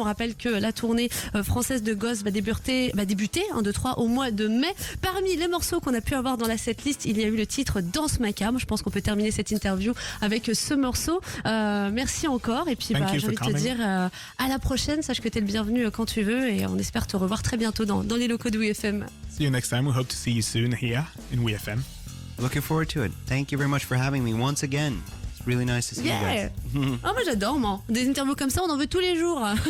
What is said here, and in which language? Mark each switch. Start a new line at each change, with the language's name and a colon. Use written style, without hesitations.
French: On rappelle que la tournée française de Ghost va débuter 1, 2, 3 au mois de mai. Parmi les morceaux qu'on a pu avoir dans la setlist, il y a eu le titre Danse macabre. Je pense qu'on peut terminer cette interview avec ce morceau. Merci encore. Et puis j'ai envie de te dire à la prochaine. Sache que tu es le bienvenu quand tu veux et on espère te revoir très bientôt dans les locaux de Oui FM.
English: See you next time. We hope to see you soon here in Oui FM. Looking forward to it. Thank you very much for having me once again. It's really nice to see you guys.
French: Oh, moi j'adore, moi. Des interviews comme ça, on en veut tous les jours.